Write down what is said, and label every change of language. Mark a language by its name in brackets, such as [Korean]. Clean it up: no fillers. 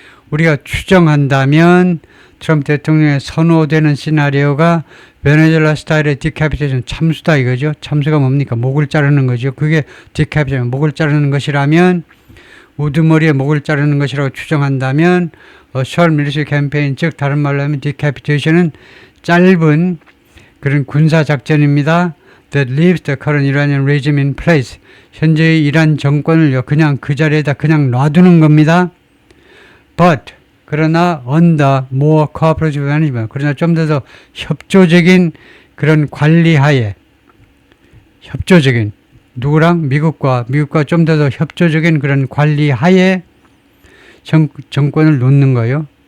[Korean] 우리가 추정한다면 트럼프 대통령의 선호되는 시나리오가 베네수엘라 스타일의 decapitation, 참수다 이거죠. 참수가 뭡니까? 목을 자르는 거죠. 그게 decapitation, 목을 자르는 것이라면, 우두머리에 목을 자르는 것이라고 추정한다면 [English] short military campaign, [Korean] 즉 다른 말로 하면 decapitation은 짧은 그런 군사작전입니다. [English] that leaves the current Iranian regime in place. [Korean] 현재의 이란 정권을 그냥 그 자리에다 그냥 놔두는 겁니다. [English] But 그러나 under more cooperative management. [Korean] 그러나 좀 더 협조적인 그런 관리하에, 협조적인 누구랑 미국과 좀 더 협조적인 그런 관리하에 정권을 놓는 거예요.